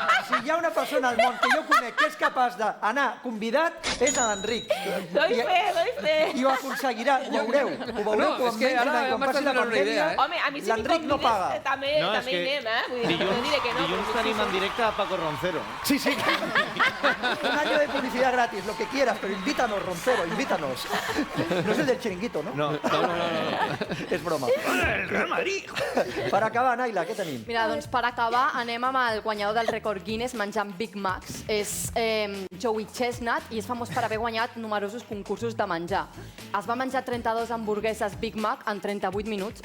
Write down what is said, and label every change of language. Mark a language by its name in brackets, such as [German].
[Catalan] Si hi ha una persona al món que jo conec que és capaç d'anar convidat, és l'Enric. [Spanish] Doy fe. [Catalan] I ho aconseguirà, ho veureu. Ho veureu quan passi la pandèmia. Home, a mi si l'Enric no paga. També hi anem, Vull dir, no diré que no. Dilluns tenim en directe a Paco Roncero. Sí. [Spanish] Un año de publicidad gratis, lo que quieras, pero invítanos, Roncero, invítanos. No es el del chiringuito, ¿no? No. [Catalan] És broma. El Real Madrid. Per acabar, Naila, què tenim? Mira, doncs per acabar anem amb el guanyador del rècord Guinness menjant Big Macs. És Joey Chestnut i és famós per haver guanyat numerosos concursos de menjar. Es va menjar 32 hamburgueses Big Mac en 38 minuts.